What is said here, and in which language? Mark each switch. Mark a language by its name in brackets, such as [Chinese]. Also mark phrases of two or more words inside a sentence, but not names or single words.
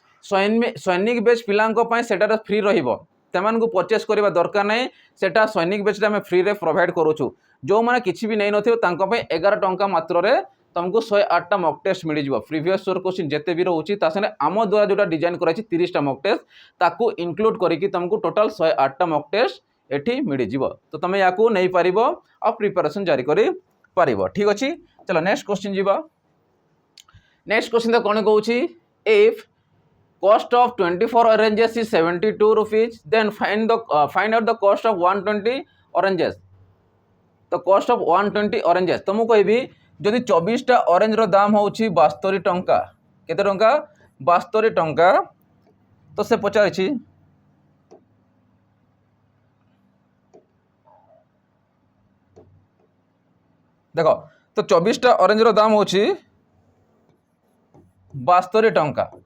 [Odia] ସୈନିକ ବ୍ୟାଚ ପିଲାଙ୍କ ପାଇଁ ସେଇଟା ଫ୍ରି ରହିବ ସେମାନଙ୍କୁ ପର୍ଚେଜ କରିବା ଦରକାର ନାହିଁ ସେଇଟା ସୈନିକ ବ୍ୟାଚ ରେ ଆମେ ଫ୍ରି ରେ ପ୍ରୋଭାଇଡ କରୁଛୁ ଯୋ ମାନେ କିଛି ବି ନାହିଁ ନଥିବ ତାଙ୍କ ପାଇଁ 11 ଟଙ୍କା ମାତ୍ର ରେ ତୁମକୁ 108 ଟା [English] mock test [Odia] ମିଳ ଯିବ [English] previous year question [Odia] ଯେତେ ବି ରହୁଛି ତା ସଙ୍ଗେ ଆମ ଦ୍ୱାରା ଯୋଉଟା ଡିଜାଇନ କରାଇଛି 30 ଟା [English] mock test [Odia] ତାକୁ ଇନକ୍ଲୁଡ କରିକି ତୁମକୁ ଟୋଟାଲ 108 ଟା [English] mock test [Odia] ଏଠି ମିଳ ଯିବ ତ ତୁମ ଯାକୁ ନାହିଁ ପାରିବ ଆ ପ୍ରିପରେସନ ଜାରି କରି ପାରିବ ଠିକ ଅଛି ଚାଲ [English] next question [Odia] जिवो [English] next question [Odia] ତ କଣ କହୁଛି [English] इफ cost of 24 oranges is 72 rupees then find out the cost of 120 oranges [Odia] तो [English] cost of 120 oranges [Odia] ତ ମୁଁ କହିବି ଯଦି 24 ଟା ଅରେଞ୍ଜ ର ଦାମ ହେଉଛି 72 ଟଙ୍କା କେତେ ଟଙ୍କା 72 ଟଙ୍କା ତ ସେ ପଚାରୁଛି ଦେଖ ତ 24 ଟା ଅରେଞ୍ଜ ର ଦାମ ହେଉଛି 72 ଟଙ୍କା